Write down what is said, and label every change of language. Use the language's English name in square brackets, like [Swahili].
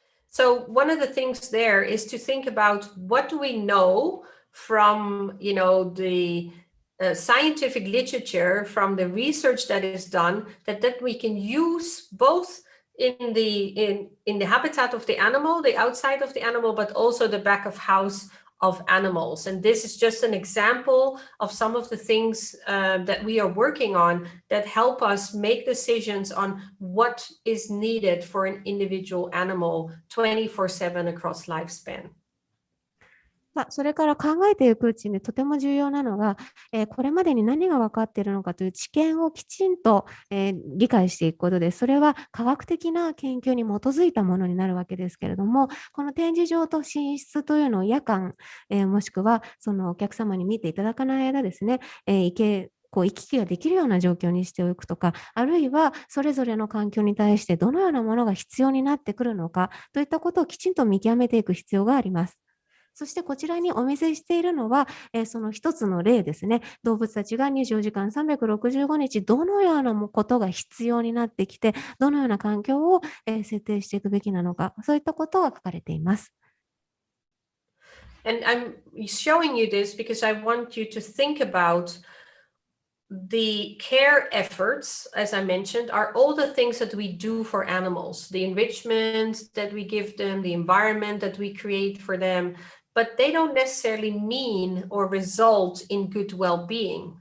[English] So one of the things there is to think about what do we know from the scientific literature, from the research that is done, that we can use both in the habitat of the animal, the outside of the animal, but also the back of house of animals. And this is just an example of some of the things that we are working on that help us make decisions on what is needed for an individual animal 24/7 across lifespan. [Japanese] それから考えていくうちにとても重要なのが、これまでに何が分かっているのかという知見をきちんと、理解していくことです。それは科学的な研究に基づいたものになるわけですけれども、この展示場と寝室というのを夜間、もしくはそのお客様に見ていただかない間ですね、行き来ができるような状況にしておくとか、あるいはそれぞれの環境に対してどのようなものが必要になってくるのかといったことをきちんと見極めていく必要があります。そしてこちらにお見せしているのは、その一つの例ですね。動物たちが24時間365日どのようなことが必要になってきて、どのような環境を、設定していくべきなのか、そういったことが書かれています。 [English] And I'm showing you this because I want you to think about the care efforts, as I mentioned, are all the things that we do for animals, the enrichment that we give them, the environment that we create for them, but they don't necessarily mean or result in good well-being.